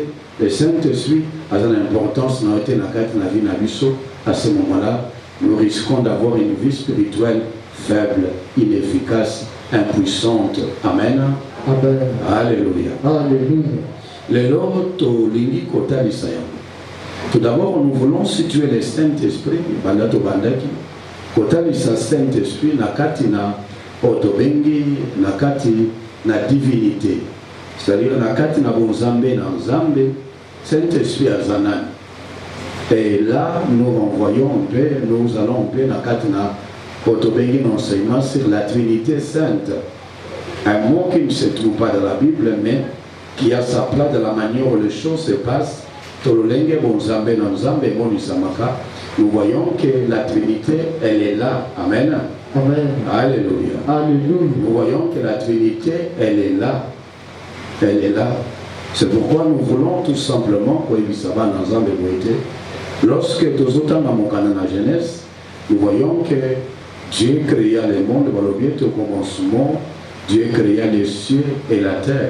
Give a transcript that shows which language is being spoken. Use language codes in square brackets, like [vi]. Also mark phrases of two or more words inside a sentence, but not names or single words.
[fr] Le Saint-Esprit a une importance dans la vie de à ce moment-là, nous risquons d'avoir une vie spirituelle faible, inefficace, impuissante. Amen. Amen. Alléluia. Alléluia. Tout d'abord, nous voulons situer le Saint-Esprit, [ln] kotalisa Saint-Esprit na kati na otobengi na kati na [fr] divinité, c'est-à-dire [ln] na kati na bonzambe na nzambe, Saint-Esprit azanani. [fr] Et là nous renvoyons un peu, nous allons un peu [ln] na kati na otobengi [fr] l'enseignement sur la Trinité Sainte, un mot qui ne se trouve pas dans la Bible mais qui a sa place de la manière où les choses se passent. [ln] Tololenge bonzambe na nzambe monisamaka. [fr] Nous voyons que la Trinité, elle est là. Amen. Amen. Alléluia. Alléluia. Nous voyons que la Trinité, elle est là. Elle est là. C'est pourquoi nous voulons tout simplement, lorsque nous sommes dans la Genèse, nous voyons que Dieu créa le monde, au commencement, Dieu créa les cieux et la terre.